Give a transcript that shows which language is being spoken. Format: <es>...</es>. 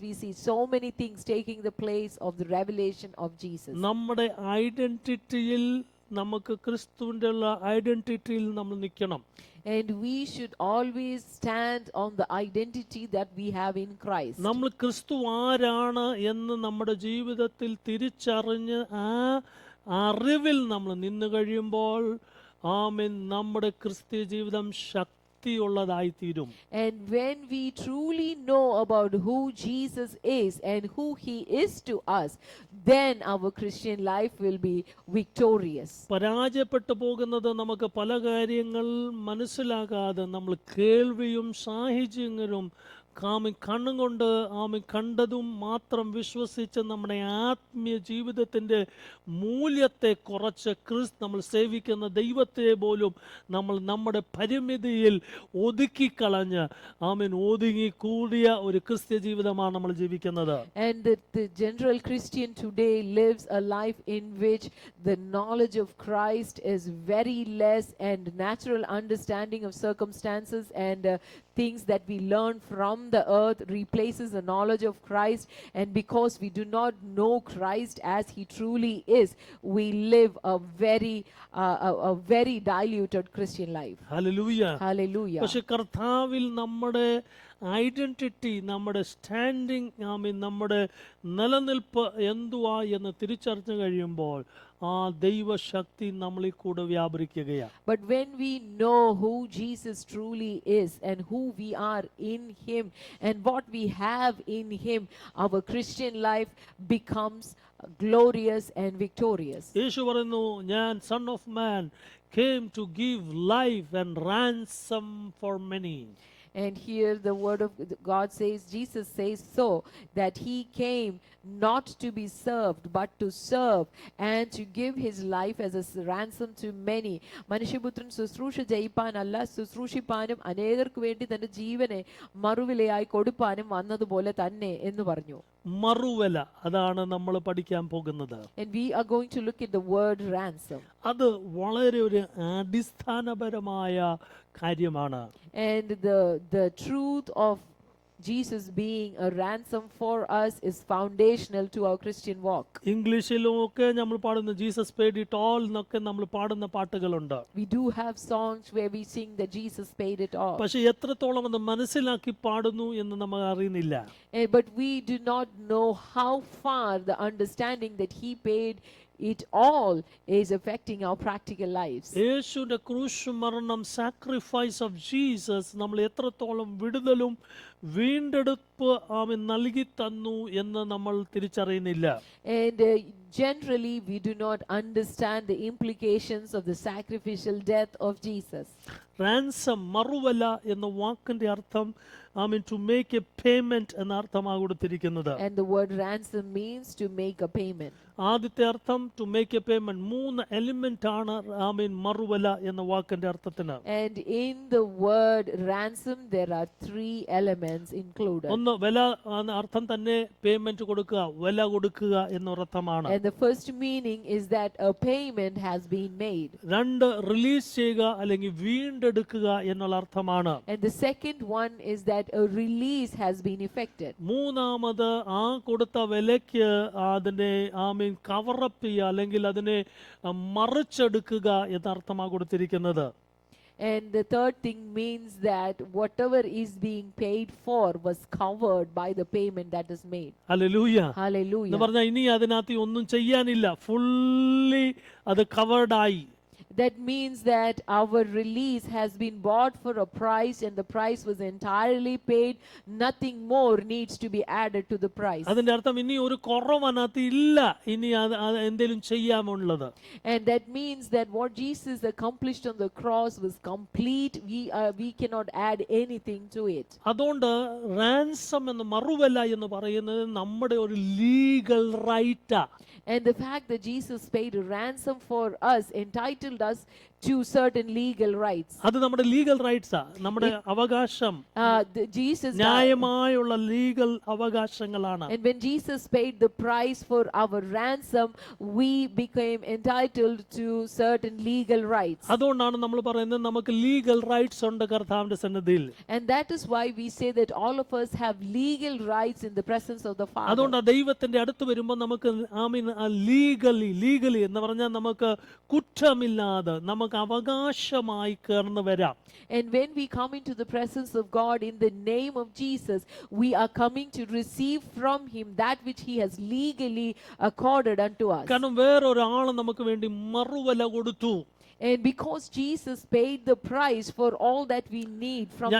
<en>We see so many things taking the place of the revelation of Jesus.</en> <ml>നമ്മുടെ ഐഡന്റിറ്റിയിൽ നമുക്ക് ക്രിസ്തുവിന്റെ ഐഡന്റിറ്റിയിൽ നമ്മൾ നിൽക്കണം.</ml> <en>And we should always stand on the identity that we have in Christ.</en> <ml>നമ്മൾ ക്രിസ്തു ആരാണ് എന്ന് നമ്മുടെ ജീവിതത്തിൽ തിരിച്ചറിഞ്ഞ് ആ അറിവിൽ നമ്മൾ നിന്ന് കഴിയുമ്പോൾ നമ്മുടെ ക്രിസ്തീയ ജീവിതം ശക്തിയുള്ളതായിത്തീരും.</ml> <en>And when we truly know about who Jesus is and who he is to us, then our Christian life will be victorious.</en> <ml>പരാജയപ്പെട്ടു പോകുന്നത് നമുക്ക് പല കാര്യങ്ങൾ മനസ്സിലാകാതെ നമ്മൾ കേൾവിയും സാഹിത്യങ്ങളും കണ്ണും കൊണ്ട് കണ്ടതും മാത്രം വിശ്വസിച്ച് നമ്മുടെ ആത്മീയ ജീവിതത്തിൻ്റെ മൂല്യത്തെ കുറച്ച് നമ്മൾ സേവിക്കുന്ന ദൈവത്തെ പോലും നമ്മൾ നമ്മുടെ പരിമിതിയിൽ ഒതുക്കിക്കളഞ്ഞ് ഒതുങ്ങി കൂടിയ ഒരു ക്രിസ്ത്യ ജീവിതമാണ് നമ്മൾ ജീവിക്കുന്നത്.</ml> <en>And the general Christian today lives a life in which the knowledge of Christ is very less, and natural understanding of circumstances and things that we learn from the earth replaces the knowledge of Christ. And because we do not know Christ as he truly is, we live a very diluted Christian life. Hallelujah. Hallelujah.</en> <ml>പക്ഷെ കർത്താവിൽ നമ്മുടെ identity, നമ്മുടെ standing, നമ്മുടെ നിലനിൽപ്പ് എന്തുവാ എന്ന് തിരിച്ചറിഞ്ഞു കഴിയുമ്പോൾ ആ ദൈവശക്തി നമ്മളിൽ കൂടെ വ്യാപരിക്കുകയാണ്.</ml> <en>But when we know who Jesus truly is and who we are in him and what we have in him, our Christian life becomes glorious and victorious.</en> <ml>യേശു പറയുന്നു, ഞാൻ</ml> <en>Son of Man came to give life and ransom for many. And here the word of God says, Jesus says so, that he came not to be served but to serve and to give his life as a ransom to many.</en> <ml>മനുഷ്യപുത്രൻ ശുശ്രൂഷ ചെയ്യിപ്പാനല്ല, ശുശ്രൂഷിപ്പാനും അനേകർക്ക് വേണ്ടി തന്റെ ജീവനെ മറുവിലയായി കൊടുപ്പാനും വന്നതുപോലെ തന്നെ എന്ന് പറഞ്ഞു. മറുവില, അതാണ് നമ്മൾ പഠിക്കാൻ പോകുന്നത്.</ml> <en>And we are going to look at the word ransom.</en> <ml>അത് വളരെ ഒരു അടിസ്ഥാനപരമായ കാര്യമാണ്.</ml> <en>And the truth of Jesus being a ransom for us is foundational to our Christian walk.</en> <ml>ഇംഗ്ലീഷിലും ഒക്കെ നമ്മൾ പാടുന്ന ജീസസ്</ml> <en>paid it all</en> <ml>എന്നൊക്കെ നമ്മൾ പാടുന്ന പാട്ടുകളുണ്ട്.</ml> <en>We do have songs where we sing that Jesus paid it all.</en> <ml>പക്ഷെ എത്രത്തോളം അത് മനസ്സിലാക്കി പാടുന്നു എന്ന് നമ്മൾ അറിയുന്നില്ല.</ml> <en>But we do not know how far the understanding that he paid it all is affecting our practical lives.</en> <ml>യേശുവിന്റെ ക്രൂശ് മരണം, സാക്രിഫൈസ് ഓഫ് ജീസസ് നമ്മൾ എത്രത്തോളം വിടുതലും വീണ്ടെടുപ്പ് നൽകി തന്നു എന്ന് നമ്മൾ തിരിച്ചറിയുന്നില്ല.</ml> <en>And generally we do not understand the implications of the sacrificial death of Jesus.</en> <ml>Ransom, മറുവില എന്ന വാക്കിന്റെ അർത്ഥം</ml> <en>to make a payment</en> <ml>എന്ന അർത്ഥമാണ് കൊടുത്തിരിക്കുന്നത്.</ml> <en>And the word ransom means to make a payment.</en> <ml>ആദ്യത്തെ അർത്ഥം</ml> <en>to make a payment.</en> <ml>3 element ആണ് മറുവില എന്ന വാക്കിന്റെ അർത്ഥത്തിന്.</ml> <en>And in the word ransom there are 3 elements included.</en> <ml>ഒന്ന് വില അർത്ഥം തന്നെ പേയ്മെന്റ് കൊടുക്കുക, വില കൊടുക്കുക എന്ന അർത്ഥമാണ്.</ml> <en>And the first meaning is that a payment has been made.</en> <ml>2 release ചെയ്യുക അല്ലെങ്കിൽ വീണ്ടെടുക്കുക എന്നുള്ള അർത്ഥമാണ്.</ml> <en>And the second one is that a release has been effected.</en> <ml>മൂന്നാമത് ആ കൊടുത്ത വിലയ്ക്ക് അതിനെ കവറപ്പ് ചെയ്യുക അല്ലെങ്കിൽ അതിനെ മറിച്ചെടുക്കുക എന്ന അർത്ഥമാണ് കൊടുത്തിരിക്കുന്നത്.</ml> <en>And the third thing means that whatever is being paid for was covered by the payment that is made. Hallelujah. Hallelujah.</en> <ml>എന്ന് പറഞ്ഞാൽ ഇനി അതിനകത്ത് ഒന്നും ചെയ്യാനില്ല, ഫുള്ളി അത് കവേർഡ് ആയി.</ml> <en>That means that our release has been bought for a price, and the price was entirely paid. Nothing more needs to be added to the price.</en> <ml>അതിന്റെ അർത്ഥം ഇനി ഒരു കുറവ് അതിനകത്ത് ഇല്ല, ഇനി അത് എന്തെങ്കിലും ചെയ്യാമുള്ളത്.</ml> <en>And that means that what Jesus accomplished on the cross was complete. We cannot add anything to it.</en> <ml>അതുകൊണ്ട് റാൻസം എന്ന മറുവില എന്ന് പറയുന്നത് നമ്മുടെ ഒരു legal റൈറ്റാ.</ml> <en>And the fact that Jesus paid a ransom for us entitled us to certain legal rights.</en> <ml>അത് നമ്മുടെ legal റൈറ്റ്സാ, നമ്മുടെ അവകാശം, ന്യായമായുള്ള legal അവകാശങ്ങളാണ്.</ml> <en>And when Jesus paid the price for our ransom, we became entitled to certain legal rights.</en> <ml>അതുകൊണ്ടാണ് നമ്മൾ പറയുന്നത് നമുക്ക് legal rights ഉണ്ട് കർത്താവിന്റെ സന്നിധിയിൽ.</ml> <en>And that is why we say that all of us have legal rights in the presence of the Father.</en> <ml>അതുകൊണ്ട് ദൈവത്തിന്റെ അടുത്ത് വരുമ്പോൾ നമുക്ക് ലീഗലി എന്ന് പറഞ്ഞാൽ നമുക്ക് കുറ്റമില്ലാതെ നമുക്ക് അവകാശമായി കടന്നു വരാം.</ml> <en>And when we come into the presence of God in the name of Jesus, we are coming to receive from him that which he has legally accorded unto us.</en> <ml>കാരണം വേറൊരാൾ നമുക്ക് വേണ്ടി മറുവില കൊടുത്തു.</ml> <en>And because Jesus paid the price for all that we need from the</en>